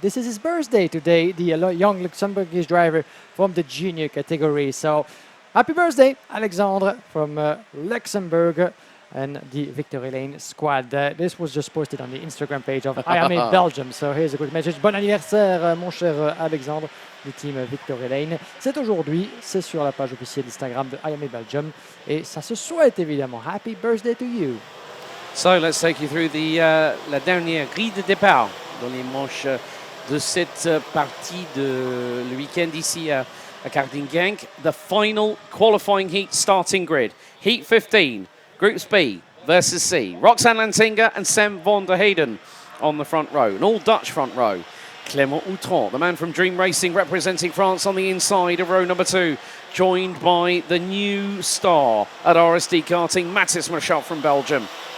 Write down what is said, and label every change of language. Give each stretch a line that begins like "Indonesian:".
English: This is his birthday today, the young Luxembourgish driver from the junior category. So happy birthday, Alexandre from Luxembourg and the Victory Lane squad. This was just posted on the Instagram page of Iame Belgium. So here's a quick message.
French: Bon anniversaire, mon cher Alexandre du team Victory Lane. C'est aujourd'hui, c'est sur la page officielle Instagram de Iame Belgium. Et ça se souhaite évidemment.
English: Happy birthday to you. So let's take you through
French: la dernière grille de départ dans les manches de cette partie de le week-end ici à Genk.
English: The final qualifying heat starting grid. Heat 15, Groups B versus C. Roxanne Lantinga and Sem van der Heyden on the front row. An all-Dutch front row. Clément Outron, the man from Dream Racing, representing France on the inside of row number 2, joined by the new star at RSD karting, Mathis Marchal from Belgium.